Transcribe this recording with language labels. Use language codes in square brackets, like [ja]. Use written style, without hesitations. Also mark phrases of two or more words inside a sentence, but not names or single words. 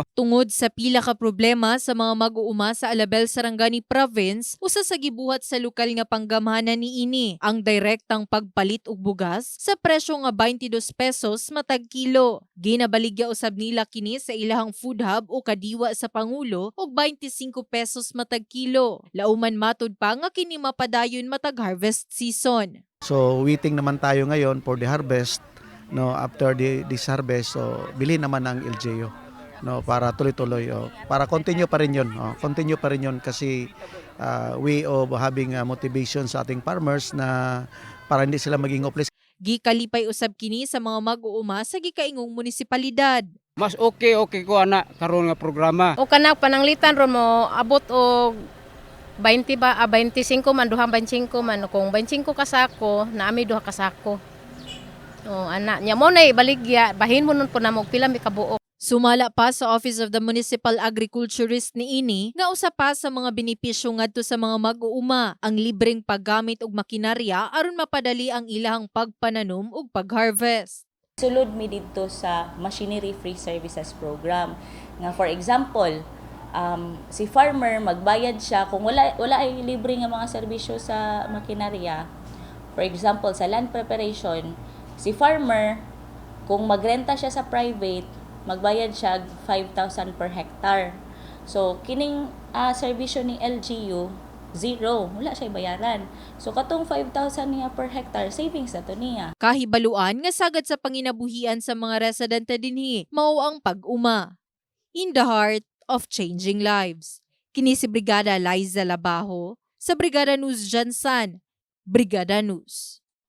[ceb] Tungod sa pila ka problema sa mga mag-uuma sa Alabel, Sarangani Province, usa sa gibuhat sa lokal nga panggamhanan niini ang direktang pagpalit og bugas sa presyo nga 22 pesos matag kilo. Ginabaligya usab nila kini sa ilahang [en] food hub [ceb] o kadiwa sa Pangulo og 25 pesos matag kilo. Lauman matud pa nga kini mapadayon matag [en] harvest season. [tl] So waiting naman tayo ngayon [en] for the harvest. [tl] No, after this harvest, so bilhin naman ng LGU, no, para tuloy-tuloy, para continue pa rin yun, continue pa rin yun kasi [en] way of having motivation [tl] sa ating farmers na para hindi sila maging hopeless. [ceb] Gikalipay usab kini sa mga mag-uuma sa gikaingong munisipalidad. Mas okay ko ana karon nga programa. O kanang pananglitan ron mo abot og 20 ba 25 man duhang 25 man kung 25 ka sako naami duha ka sako. Anak niya mo na ibaligya, bahin mo nun po na pila mi kabuok. Sumala pa sa Office of the Municipal Agriculturist niini nga usa pa sa mga benepisyo ngadto sa mga mag-uuma ang libreng paggamit og makinarya aron mapadali ang ilahang pagpananom ug pag-harvest. Sulod mi didto sa Machinery Free Services Program. Nga [en] for example, [ceb] si farmer magbayad siya kung wala ay libre nga mga serbisyo sa makinarya. [en] For example, [ceb] sa [en] land preparation, [ceb] si farmer, kung magrenta siya sa private, magbayad siya 5,000 [en] per hectare. [ceb] So, kining serbisyo ni LGU, zero. Wala siya bayaran. So, katong 5,000 niya [en] per hectare, [ceb] savings na to niya. Kahibaluan nga sagad sa panginabuhian sa mga residente dinhi, mao ang pag-uma. [en] In the heart of changing lives. [ceb] Kini si Brigada Liza Labajo sa Brigada News Jansan. Brigada News.